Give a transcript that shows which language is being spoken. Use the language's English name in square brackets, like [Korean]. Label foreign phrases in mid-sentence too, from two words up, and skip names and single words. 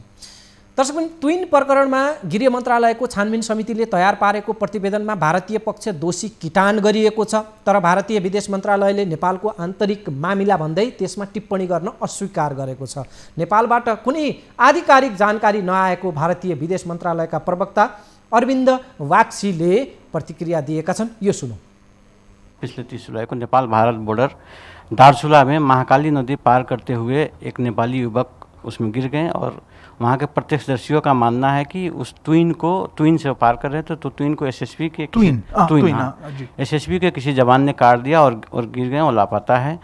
[Nepali] दर्शक पनि ट्विन प्रकरणमा गृह मन्त्रालयको छानबिन समितिले तयार पारेको प्रतिवेदनमा भारतीय पक्ष दोषी किटान गरिएको छ, तर भारतीय विदेश मन्त्रालयले नेपालको आन्तरिक मामिला भन्दै त्यसमा टिप्पणी गर्न अस्वीकार गरेको छ। नेपालबाट कुनै आधिकारिक जानकारी नआएको भारतीय विदेश मन्त्रालयका प्रवक्ता अरविन्द वाग्सीले प्रतिक्रिया दिएका छन्, यो सुनौं। [Hindi] पिछले 30 जुलाई को नेपाल भारत बॉर्डर दार्चुला में महाकाली नदी पार करते हुए एक नेपाली युवक उसमें गिर गए और वहाँ के प्रत्यक्षदर्शियों का मानना है कि उस ट्विन से पार कर रहे थे तो ट्विन को एसएसबी के एसएसबी के किसी जवान ने काट दिया और गिर गए और लापता है।